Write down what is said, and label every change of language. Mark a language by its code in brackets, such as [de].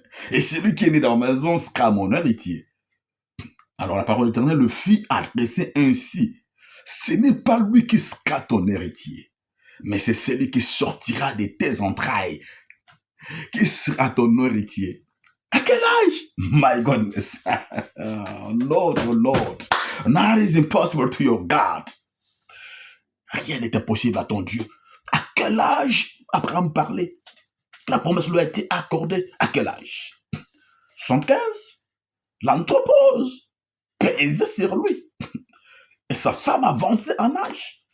[fr] Et celui qui est né dans ma maison sera mon héritier. Alors la parole éternelle le fit adresser ainsi. Ce n'est pas lui qui sera ton héritier, mais c'est celui qui sortira de tes entrailles qui sera ton héritier. À quel âge? [en] My goodness. Lord, oh Lord. Nothing is impossible to your God. [fr] Rien n'est impossible à ton Dieu. À quel âge Abraham parlait? La promesse lui a été accordée. À quel âge? 75? L'anthropose pesait sur lui. Et sa femme avançait en âge.